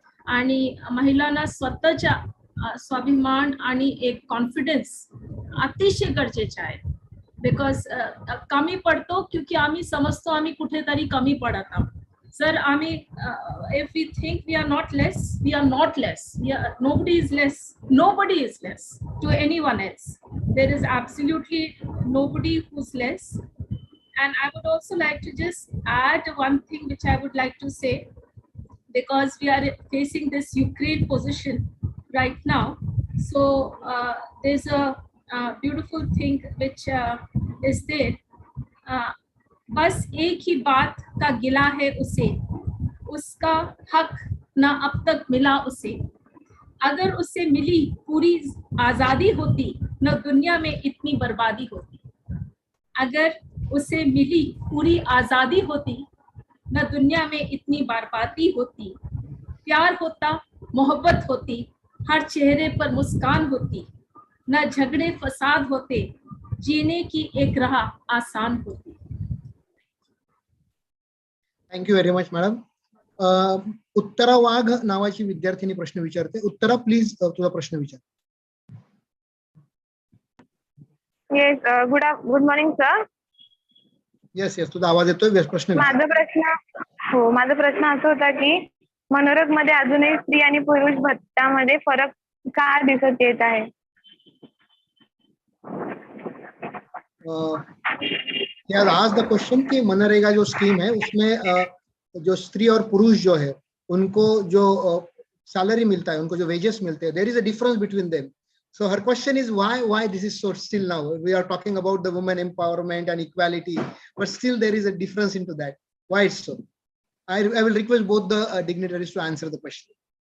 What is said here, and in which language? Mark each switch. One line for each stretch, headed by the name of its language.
Marathi: आणि महिलांना स्वतःच्या स्वाभिमान आणि एक कॉन्फिडन्स अतिशय गरजेचं आहे. बिकॉज कमी पडतो क्योंकि आम्ही समजतो आम्ही कुठेतरी कमी पडत आहोत.
English: Sir, if we think we are not less, we are not less. Nobody is less. Nobody is less to anyone else. There is absolutely nobody who's less. And I would also like to just add one thing which I would like to say, because we are facing this Ukraine position right now. So there's a beautiful thing which is there.
Hindi: बस एक ही बात का गिला है उसे, उसका हक ना अब तक मिला उसे. अगर उसे मिली पूरी आजादी होती, न दुनिया में इतनी बर्बादी होती. अगर उसे मिली पूरी आजादी होती, न दुनिया में इतनी बर्बादी होती. प्यार होता, मोहब्बत होती, हर चेहरे पर मुस्कान होती, न झगड़े फसाद होते, जीने की एक राह आसान होती.
English: Thank you very much madam.
Marathi: उत्तरा वाघ नावाची विद्यार्थिनी प्रश्न विचारते. उत्तरा, प्लीज तुझा प्रश्न विचार.
English: Yes, good morning sir.
Marathi: Yes yes, तुझा आवाज येतोय. प्रश्न विचार. माझा प्रश्न असा होता की मनोरग मध्ये अजूनही स्त्री आणि पुरुष भत्त्यामध्ये फरक का दिसत येत आहे?
English: he has asked the question
Hindi: कि मनरेगा जो स्कीम है उसमें जो स्त्री और पुरुष जो है उनको जो सैलरी मिलता है, उनको जो वेजेस मिलते हैं,
English: there is a difference between them. So her question is why this is so still now. We are talking about the women empowerment and equality, but still there is a difference into that. Why it's so? I will request both the dignitaries to answer the question.